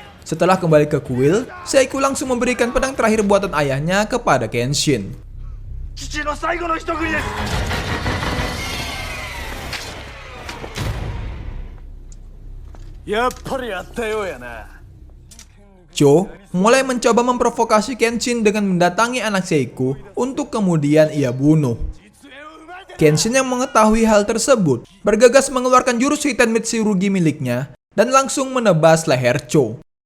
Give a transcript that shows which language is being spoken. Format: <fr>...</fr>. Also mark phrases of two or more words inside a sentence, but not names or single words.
<id>Setelah kembali ke kuil, Seiku langsung memberikan pedang terakhir buatan ayahnya kepada Kenshin.</id> <ja>父の最後の一振りです。 やっぱりやったようやな。</ja> <id>Cho mulai mencoba memprovokasi Kenshin dengan mendatangi anak Seiku untuk kemudian ia bunuh. Kenshin yang mengetahui hal tersebut bergegas mengeluarkan jurus Hiten Mitsurugi miliknya dan langsung menebas leher Cho.</id>